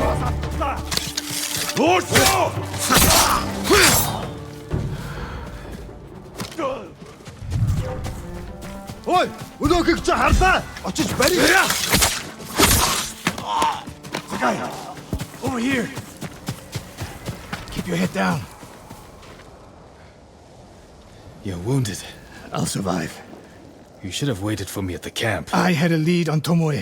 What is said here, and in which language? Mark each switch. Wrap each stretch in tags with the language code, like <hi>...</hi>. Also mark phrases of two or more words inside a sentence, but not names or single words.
<mn>Dorsho! Ой, өнөөхийг чи харлаа. Очиж барь.</mn> <en>Sakai, over here. Keep your head down. You're wounded. I'll survive. You should have waited for me at the camp. I had a lead on Tomoe.</en>